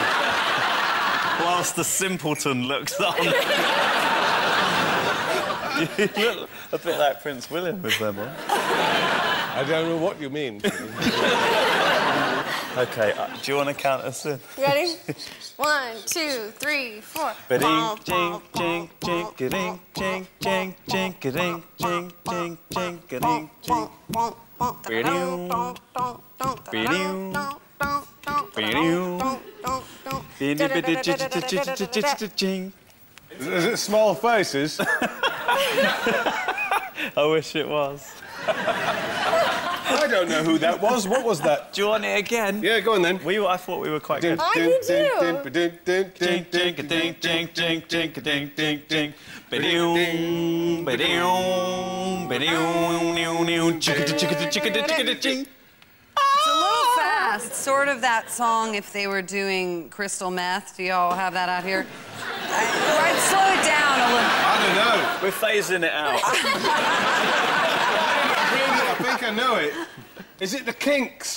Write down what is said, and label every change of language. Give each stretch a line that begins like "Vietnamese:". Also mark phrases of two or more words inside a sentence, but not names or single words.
English: Whilst the simpleton looks on. You look a bit like Prince William with them on. I don't know what you mean. OK, do you want to count us in? You ready? 1, 2, 3, 4. Ba-ding, jing, jing, jing, ga-ding, jing, jing, jing, ga-ding, jing, jing, jing, ga-ding, jing. Is it small faces? I wish it was. I don't know who that was. What was that? Do you want it again? Yeah, go on then. I thought we were quite good. I do too. Jing, jing, ga-ding, jing, jing, jing, ga-ding, jing, jing. Ba-ding, ba-ding, ba-ding, chicka-da-chicka-da-chicka-da-chicka-da-ching. It's a little fast. It's sort of that song if they were doing crystal meth. Do y'all have that out here? I'd slow it down a little. I don't know. We're phasing it out. I think I know it. Is it the Kinks?